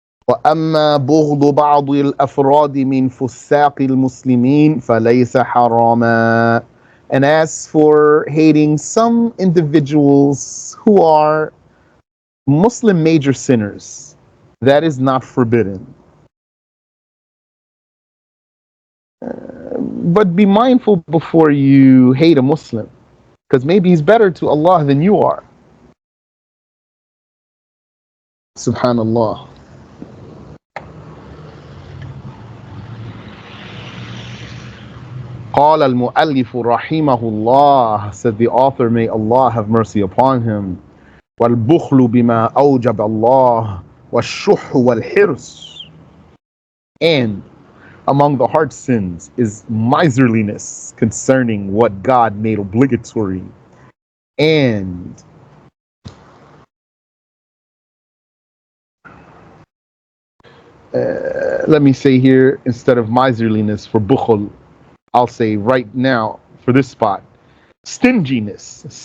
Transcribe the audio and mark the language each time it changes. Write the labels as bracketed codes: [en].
[ar] وأما بغض بعض الأفراد من فساق المسلمين فليس حراما. [en] And as for hating some individuals who are Muslim major sinners, that is not forbidden. But be mindful before you hate a Muslim, because maybe he's better to Allah than you are. Subhanallah. [ar] قال المؤلف رحمه الله, [en] said the author, may Allah have mercy upon him, [ar] والبخل بما أوجب الله والشح والحرص. [en] And among the heart sins is miserliness concerning what God made obligatory, and let me say here, instead of miserliness for bukhul, I'll say right now for this spot, stinginess.